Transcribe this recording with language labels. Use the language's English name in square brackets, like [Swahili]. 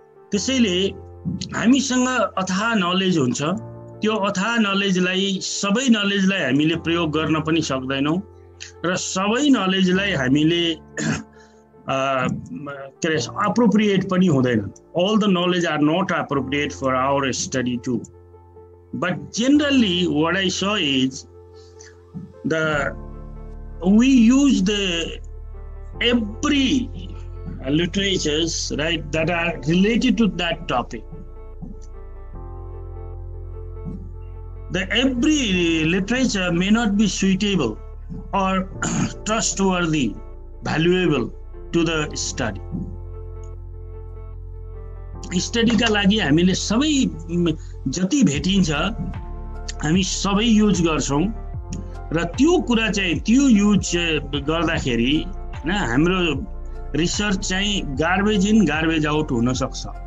[Nepali] त्यसैले हामीसँग अथाह नलेज हुन्छ, त्यो अथाह नलेजलाई, सबै नलेजलाई हामीले प्रयोग गर्न पनि सक्दैनौँ र सबै नलेजलाई हामीले के अरे अप्रोप्रिएट पनि हुँदैन। [English] All the knowledge are not appropriate for our study too. But generally what I saw is we use every literatures, right, that are related to that topic. Every literature may not be suitable or trustworthy, valuable to the study. [Nepali] Study का लागि हामीले सबै जति भेटिन्छ हामी सबै use गर्छौं र त्यो कुरा चाहिँ त्यो युज गर्दाखेरि हैन हाम्रो रिसर्च चाहिँ गार्बेज इन गार्बेज आउट हुन सक्छ।